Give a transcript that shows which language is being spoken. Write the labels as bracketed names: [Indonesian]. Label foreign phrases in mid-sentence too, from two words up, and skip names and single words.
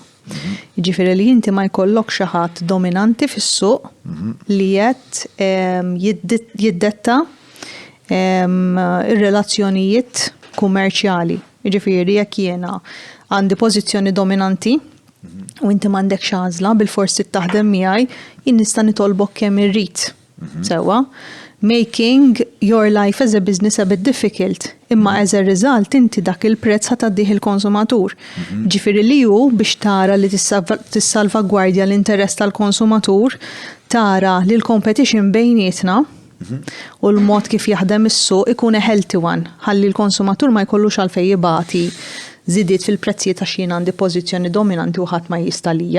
[Maltese] Jiġifieri li inti ma jkollokx xi ħadd dominanti fis-suq li qed jiddetta ir-relazzjonijiet kummerċjali. Jiġifieri jekk jiena għandi pożizzjoni dominanti u inti m'għandekx għażla bil-forsi taħdem miegħi, jien nista' nitolbok kemm irrid. Sewwa, [English] making your life as a business a bit difficult, imma as a result [Maltese] inti dak il-prezz ħataddih il-konsumatur. Ġifieri li hu biex tara li tissalvagwardja l-interess tal-konsumatur, tara li l-competition bejnietna u l-mod kif jaħdem is-suq ikun [English] a healthy one, [Maltese] ħalli l-konsumatur ma jkollux għalfejn jibati żidiet fil-prezzijiet għax jien għandi pożizzjoni dominanti u ħadd ma jista' lija.